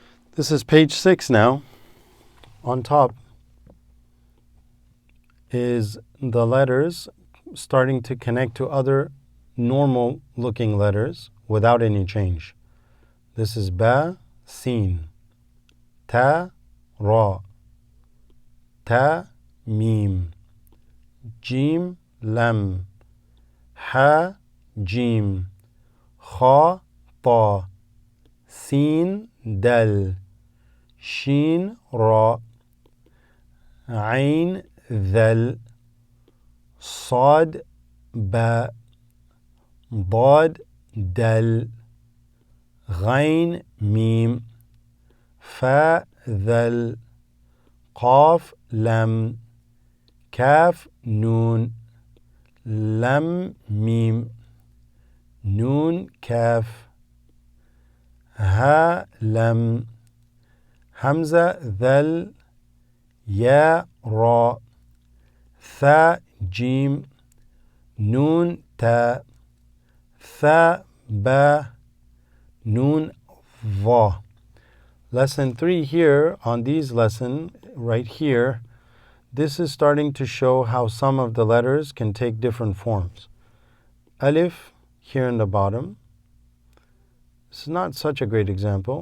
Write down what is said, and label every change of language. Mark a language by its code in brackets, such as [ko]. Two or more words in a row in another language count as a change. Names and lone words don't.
[en] This is page 6 now. On top is the letters starting to connect to other normal looking letters without any change. This is ba, sin, ta, ra, ta, mim, jim, lam, ha, jim, kha, ta, sin, dal, shin, ra, ain, [ar] ذل, صاد, باء, ضاد, دل, غين, ميم, فاء, ذل, قاف, لم, كاف, نون, لم, ميم, نون, كاف, ها, لم, همزة, ذل, يا, را, ثاء, جيم, نون, تاء, ثاء, با, [en] noon, va. Lesson 3 here on these lesson right here, this is starting to show how some of the letters can take different forms. Alif here in the bottom. It's not such a great example.